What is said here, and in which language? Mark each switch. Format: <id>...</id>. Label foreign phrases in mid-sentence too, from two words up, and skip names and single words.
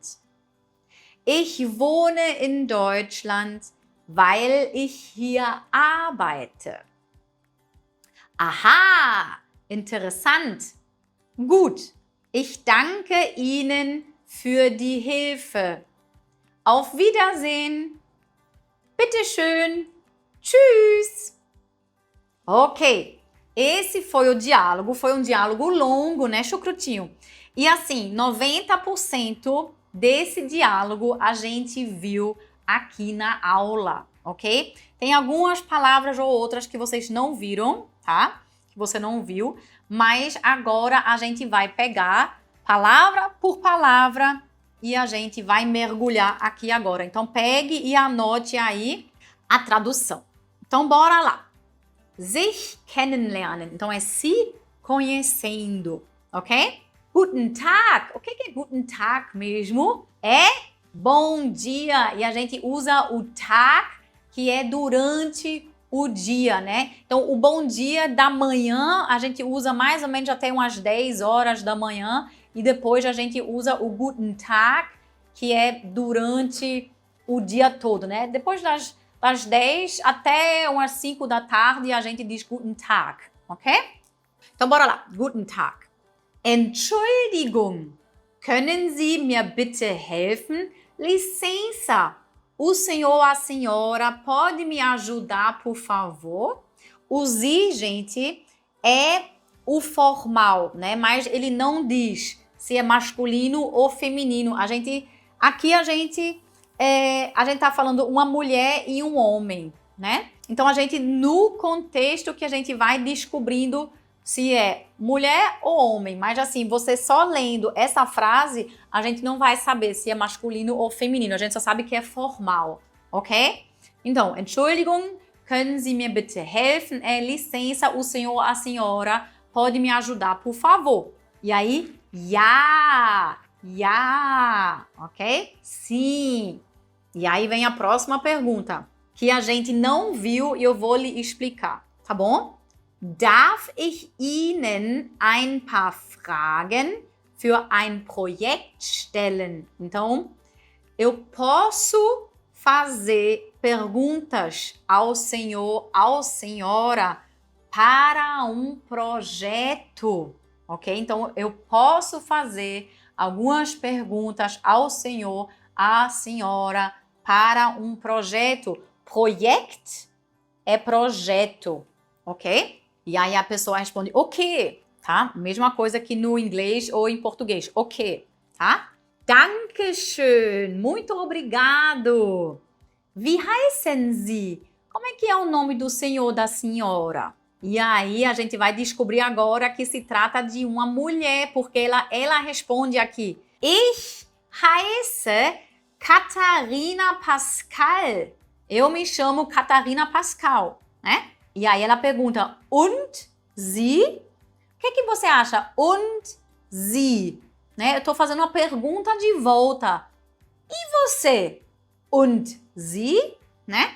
<de>Ich wohne in Deutschland, weil ich hier arbeite. Aha, interessant. Gut, ich danke Ihnen für die Hilfe. Auf Wiedersehen. Bitteschön. Tschüss.</de> <pt>Ok, esse foi o diálogo. Foi um diálogo longo, né, Chucrutinho? E assim, 90% desse diálogo a gente viu aqui na aula, ok? Tem algumas palavras ou outras que vocês não viram, tá? Que você não viu, mas agora a gente vai pegar palavra por palavra e a gente vai mergulhar aqui agora. Então pegue e anote aí a tradução. Então bora lá.</pt> <de>Sich kennenlernen.</de> <pt>Então é se conhecendo, ok?</pt> <de>Guten Tag.</de> <pt>O que é</pt> <de>Guten Tag</de> <pt>mesmo? É bom dia. E a gente usa o Tag, que é durante o dia, né? Então, o bom dia da manhã, a gente usa mais ou menos até umas 10 horas da manhã. E depois a gente usa o</pt> <de>Guten Tag,</de> <pt>que é durante o dia todo, né? Depois das 10 até umas 5 da tarde, a gente diz</pt> <de>Guten Tag,</de> <pt>ok? Então, bora lá.</pt> <de>Guten Tag. Entschuldigung, können Sie mir bitte helfen?</de> <pt>Licença, o senhor, a senhora, pode me ajudar, por favor? O Sie, gente, é o formal, né? Mas ele não diz se é masculino ou feminino. Aqui a gente tá falando uma mulher e um homem, né? Então no contexto que a gente vai descobrindo se é mulher ou homem, mas assim, você só lendo essa frase, a gente não vai saber se é masculino ou feminino, a gente só sabe que é formal, ok? Então,</pt> <de>Entschuldigung, können Sie mir bitte helfen?</de> <pt>Licença, o senhor, a senhora, pode me ajudar, por favor? E aí, ja, ok? Sim. E aí vem a próxima pergunta, que a gente não viu e eu vou lhe explicar, tá bom?</pt> <de>Darf ich Ihnen ein paar Fragen für ein Projekt stellen?</de> <pt>Então, eu posso fazer perguntas ao senhor, à senhora para um projeto, ok? Então, eu posso fazer algumas perguntas ao senhor, à senhora para um projeto. Projekt é projeto, ok? E aí a pessoa responde, ok, tá? Mesma coisa que no inglês ou em português, ok, tá? Dankeschön, muito obrigado.</pt> <de>Wie heißen Sie?</de> <pt>Como é que é o nome do senhor, da senhora? E aí a gente vai descobrir agora que se trata de uma mulher, porque ela responde aqui.</pt> <de>Ich heiße Catarina Pascal.</de> <pt>Eu me chamo Catarina Pascal, né? E aí ela pergunta,</pt> <de>und Sie?</de> <pt>O que você acha?</pt> <de>Und Sie?</de> <pt>Né? Eu estou fazendo uma pergunta de volta. E você?</pt> <de>Und Sie?</de> <pt>Né?</pt>